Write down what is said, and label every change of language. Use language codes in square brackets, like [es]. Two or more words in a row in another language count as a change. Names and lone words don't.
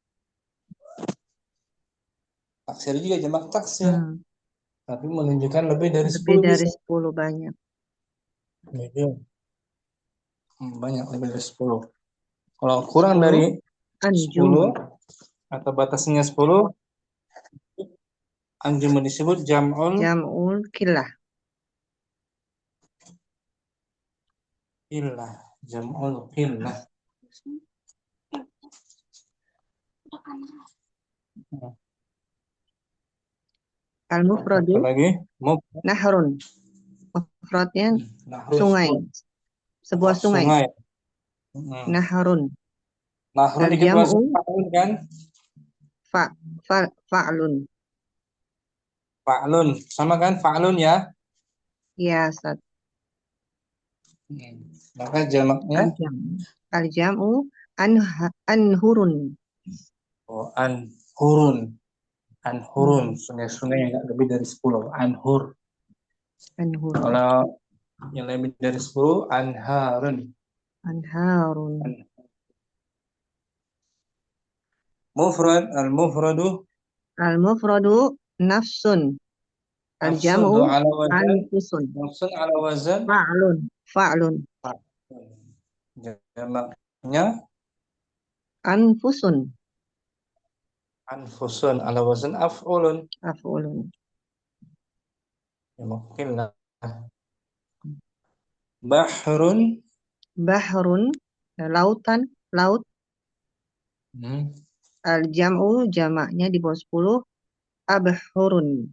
[id] taksir juga jamak taksir, tapi menunjukkan lebih dari Lebih 10 dari bisa. 10 banyak. Banyak, lebih dari 10. Kalau kurang 10, dari anjumun. 10 atau batasnya 10, anjumun disebut jam'ul [ar] Jam'ul qillah. [id] qillah. [ar] Jam'ul qillah. [id] Al-mufradu Apa lagi? nahrun. Mufradnya Nahrun, sungai. Sebuah sungai. Nahrun. Nahrun ikut Al-jam'u [ar] wazan fa'lun kan? [id] fa'lun. Fa'lun, sama kan fa'lun ya? Ya, Ustaz. Maka jamaknya [ar] Al-jam'u anhurun. [id] Anhurun. Anhurun, sungai-sungai yang nggak lebih dari 10. Anhur. Kalau yang lebih dari 10, anharun. Anharun. [ar] Mufrad, al-mufradu Nafsun. Al-jam'u ala wazan [id] anfusun. [ar] nafsun ala wazan [id] Fa'lun. jamaknya Anfusun. [ar] anfusun ala wazan af'ulun. [id] Ya mungkin lah. Bahrun, Lautan, laut. hmm. Al-jam'u jamaknya di bawah 10. Abhurun.